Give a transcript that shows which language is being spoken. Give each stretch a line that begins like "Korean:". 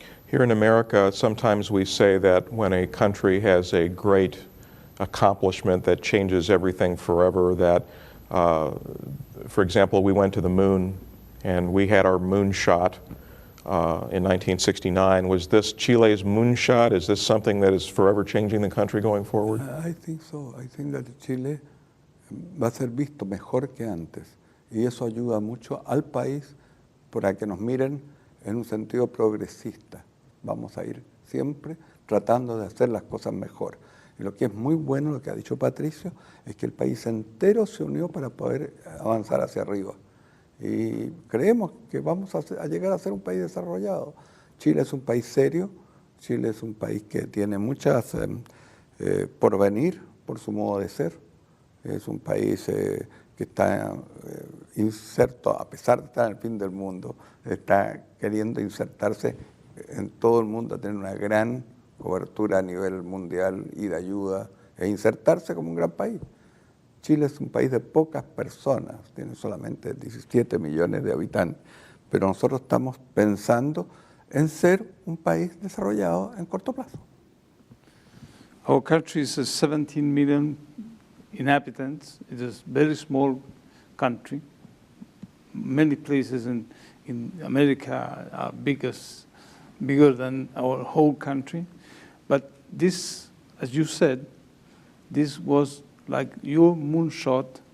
English: Here in America, sometimes we say that when a country has a great accomplishment that changes everything forever, that, for example, we went to the moon and we had our moon shot in 1969. Was this Chile's moon shot? Is this something that is forever changing the country going forward? I think so. I think that
Spanish: Chile va a ser visto mejor que antes. Y eso ayuda mucho al país para que nos miren en un sentido progresista. Vamos a ir siempre tratando de hacer las cosas mejor. Y lo que es muy bueno, lo que ha dicho Patricio, es que el país entero se unió para poder avanzar hacia arriba. Y creemos que vamos a llegar a ser un país desarrollado. Chile es un país serio, Chile es un país que tiene muchas por venir, por su modo de ser. Es un país que está inserto, a pesar de estar en el fin del mundo, está queriendo insertarse en todo el mundo, tener una gran cobertura a nivel mundial y de ayuda, e insertarse como un gran país. Chile es un país de pocas personas, tiene solamente 17 millones de habitantes, pero nosotros estamos pensando en ser un país desarrollado en corto plazo.
English: Our country is 17 million inhabitants. It is a very small country. Many places in America are bigger than our whole country. But this, as you said, this was like your moonshot